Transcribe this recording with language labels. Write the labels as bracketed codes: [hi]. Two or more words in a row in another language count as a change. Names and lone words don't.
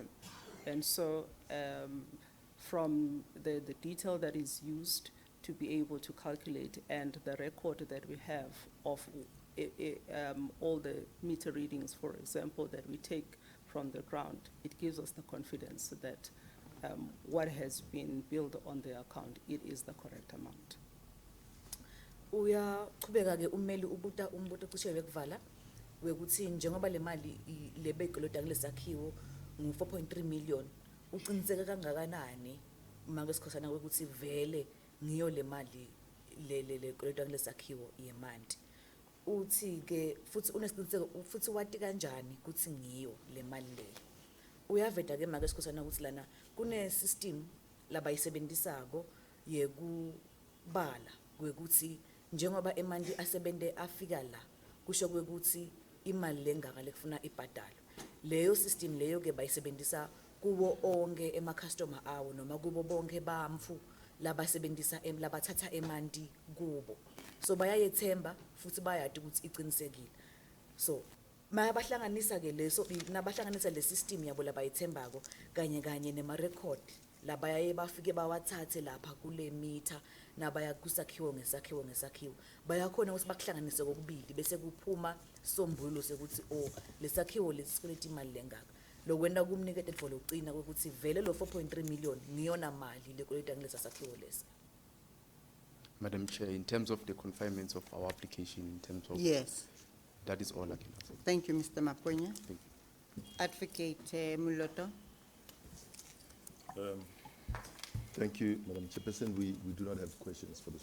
[en] And so from the detail that is used to be able to calculate and the record that we have of all the meter readings, for example, that we take from the ground, it gives us the confidence that what has been billed on the account, it is the correct amount. [ss] Uyaqhubeka ke ummeli ubuta umbuto ocishe wekuvala wekuthi njengoba le mali lebekoloda kulesakhiwo ngu 4.3 million uqiniseke kangakanani manje sikhosana ukuthi vele ngiyo le mali le koloda kulesakhiwo yemanti uthi ke futhi unesiqiniseko futhi wati kanjani ukuthi ngiyo le mali le uyaveda ke manje sikhosana ukuthi lana kune system labayisebenzisako yekubala kwekuthi njengoba emanti asebente afika la kusho kwekuthi imali lengaka lekufuna ibhadalo leyo system leyo ke bayisebenzisa kuwo onke ema customer awo noma kubo bonke bamfu labasebenzisa labathatha emanti kubo so bayayethemba futhi bayati ukuthi iqinisekile so mayabahlanganisa ke leso nabahlanganisa le system yabo labayithembako kanye nema record labayaye bafike bawathathe lapha kule meter nabaya kusakhiwo ngesakhiwo bayakhona ukuthi bakuhlanganise kokubili bese kuphuma sombululo sekuthi lesakhiwo lesikweleta imali lengaka lokwenda kumnikete for loqina ukuthi vele lo 4.3 million ngiyona mali lekweleta ngilesa sakhiwo lesi. [en] Madam Chair, in terms of the confinements of our application, in terms of Yes. that is all I can answer. Thank you, Mr. Maponya. Thank you. Advocate Muloto. Thank you, Madam Chairperson. We do not have questions for this.